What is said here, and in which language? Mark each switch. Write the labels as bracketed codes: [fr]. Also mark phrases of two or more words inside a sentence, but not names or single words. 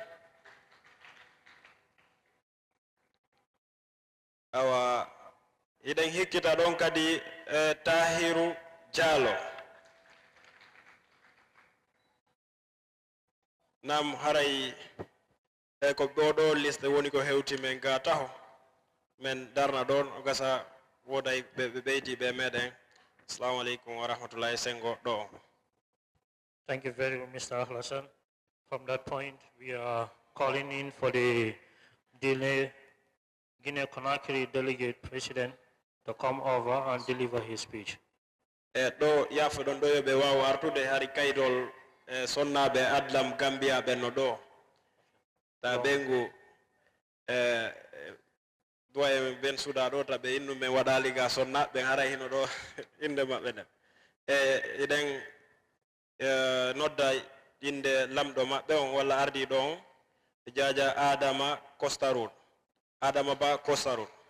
[ff] Awa idan hikkita ɗon kadi Tahiru Diallo. Nam haray ko ɗo liste woni ko hewti men ga taho men darna ɗon o gasa woday ɓe ɓeyti ɓe meɗen. [ar] السلام عليكم ورحمة الله [ff] sengo ɗo. [en] Thank you very much, Mr. Hassan. From that point, we are calling in for the Guinea-Conakry delegate president to come over and deliver his speech. [ff] Ɗo yafa ɗon ɗo yoɓe wawa artude hari kaydol sonnaɓe ADLaM Gambia ɓenno ɗo ta ɓengu doye ben suuɗa ɗo ta ɓe innu men waɗali ga sonna ɓen haray hino ɗo inde maɓɓe ɗen eɗen nodda inde lamɗo maɓɓe on walla ardiɗo on Jaja Adama Kostarun Adama Ba Kostarun.